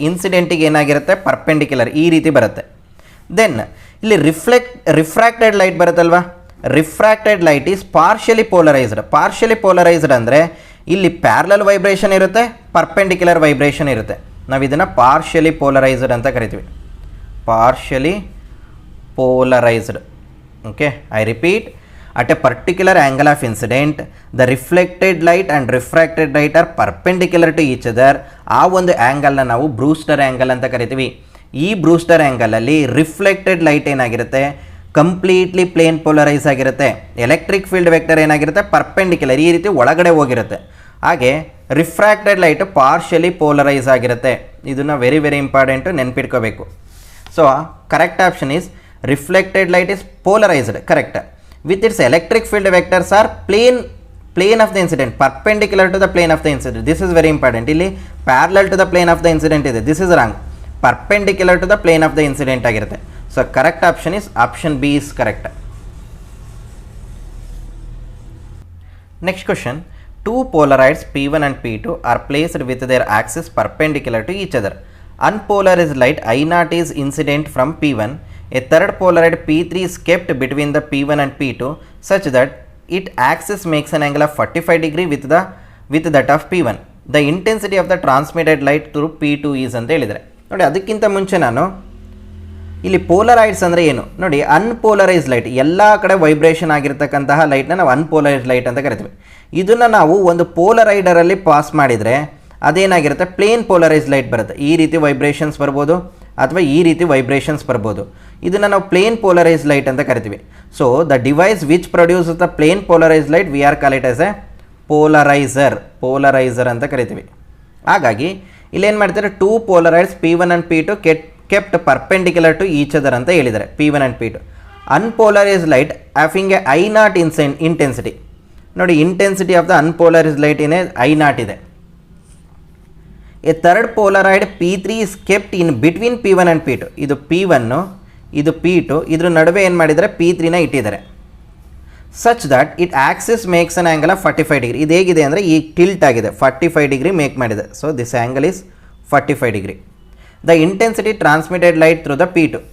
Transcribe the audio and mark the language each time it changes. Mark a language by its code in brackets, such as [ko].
[kn] ಇನ್ಸಿಡೆಂಟಿಗೆ ಏನಾಗಿರುತ್ತೆ, ಪರ್ಪೆಂಡಿಕ್ಯುಲರ್, ಈ ರೀತಿ ಬರುತ್ತೆ. ದೆನ್ ಇಲ್ಲಿ refracted light ಬರುತ್ತಲ್ವಾ, [en] Refracted light is partially polarized. [kn] Partially polarised ಅಂದರೆ ಇಲ್ಲಿ ಪ್ಯಾರಲಲ್ ವೈಬ್ರೇಷನ್ ಇರುತ್ತೆ, ಪರ್ಪೆಂಡಿಕ್ಯುಲರ್ ವೈಬ್ರೇಷನ್ ಇರುತ್ತೆ. ನಾವು ಇದನ್ನು ಪಾರ್ಷಿಯಲಿ ಪೋಲರೈಸ್ಡ್ ಅಂತ ಕರಿತೀವಿ, partially polarised. [en] Okay, I repeat, at a particular angle of incident the reflected light and refracted light are perpendicular to each other. [kn] ಆ ಒಂದು ಆ್ಯಂಗಲ್ನ ನಾವು ಬ್ರೂಸ್ಟರ್ ಆ್ಯಂಗಲ್ ಅಂತ ಕರಿತೀವಿ. ಈ ಬ್ರೂಸ್ಟರ್ ಆ್ಯಂಗಲಲ್ಲಿ ರಿಫ್ಲೆಕ್ಟೆಡ್ ಲೈಟ್ ಏನಾಗಿರುತ್ತೆ, ಕಂಪ್ಲೀಟ್ಲಿ ಪ್ಲೇನ್ ಪೋಲರೈಸ್ ಆಗಿರುತ್ತೆ. ಎಲೆಕ್ಟ್ರಿಕ್ ಫೀಲ್ಡ್ ವೆಕ್ಟರ್ ಏನಾಗಿರುತ್ತೆ, perpendicular, ಈ ರೀತಿ ಒಳಗಡೆ ಹೋಗಿರುತ್ತೆ. ಹಾಗೆ ರಿಫ್ರಾಕ್ಟೆಡ್ ಲೈಟು ಪಾರ್ಷಿಯಲಿ ಪೋಲರೈಸ್ ಆಗಿರುತ್ತೆ. [en] ಇದನ್ನು very very important, [kn] ನೆನ್ಪಿಟ್ಕೋಬೇಕು. [en] So correct option is reflected light is polarized, correct. With its electric field vectors are plane of the incident, perpendicular to the plane of the incident. This is very important. ಇಲ್ಲಿ parallel to the plane of the incident ಇದೆ. This is wrong. Perpendicular to the plane of the incident [kn] ಆಗಿರುತ್ತೆ. [en] So correct option is option B is correct. Next question. Two polarides P1 and P2 are placed with their axis perpendicular to each other. Unpolarized light I0 is incident from P1. A third polaroid P3 is kept between the P1 and P2 such that its axis makes an angle of 45 degree with that of P1. The intensity of the transmitted light through P2 is [kn] ಅಂತ ಹೇಳಿದರೆ. ನೋಡಿ, ಅದಕ್ಕಿಂತ ಮುಂಚೆ ನಾನು ಇಲ್ಲಿ ಪೋಲರೈಡ್ಸ್ ಅಂದರೆ ಏನು ನೋಡಿ, ಅನ್ಪೋಲರೈಸ್ ಲೈಟ್, ಎಲ್ಲ ಕಡೆ ವೈಬ್ರೇಷನ್ ಆಗಿರ್ತಕ್ಕಂತಹ ಲೈಟ್ನ ನಾವು ಅನ್ಪೋಲರೈಸ್ ಲೈಟ್ ಅಂತ ಕರಿತೀವಿ. ಇದನ್ನು ನಾವು ಒಂದು ಪೋಲರೈಡರಲ್ಲಿ ಪಾಸ್ ಮಾಡಿದರೆ ಅದೇನಾಗಿರುತ್ತೆ, ಪ್ಲೇನ್ ಪೋಲರೈಸ್ ಲೈಟ್ ಬರುತ್ತೆ. ಈ ರೀತಿ ವೈಬ್ರೇಷನ್ಸ್ ಬರ್ಬೋದು ಅಥವಾ ಈ ರೀತಿ ವೈಬ್ರೇಷನ್ಸ್ ಬರ್ಬೋದು. ಇದನ್ನು ನಾವು ಪ್ಲೇನ್ ಪೋಲರೈಸ್ ಲೈಟ್ ಅಂತ ಕರಿತೀವಿ. [en] so the device which produces the plane polarize light we are call it as a polarizer [kn] ಅಂತ ಕರಿತೀವಿ. ಹಾಗಾಗಿ ಇಲ್ಲೇನು ಮಾಡ್ತಾರೆ, [en] two polaroids P1 and P2 kept perpendicular to each other [kn] ಅಂತ ಹೇಳಿದ್ದಾರೆ, [en] P1 and P2. Unpolarize light having a I0 intensity. ನೋಡಿ, intensity of the unpolarize light ಏನೇ I0 ಇದೆ. A third polaroid P3 is kept in between P1 and P2. [kn] ಇದು P1, ಇದು P2, ಇದ್ರ ನಡುವೆ ಏನು ಮಾಡಿದ್ದಾರೆ, P3ನ ಇಟ್ಟಿದ್ದಾರೆ. [en] Such that it axis makes an angle of 45 degree. [kn] ಇದು ಹೇಗಿದೆ ಅಂದರೆ ಈ ಟಿಲ್ಟ್ ಆಗಿದೆ, [en] 45 degree make [kn] ಮಾಡಿದೆ. [en] So this angle is 45 degree. The intensity transmitted light through the P2.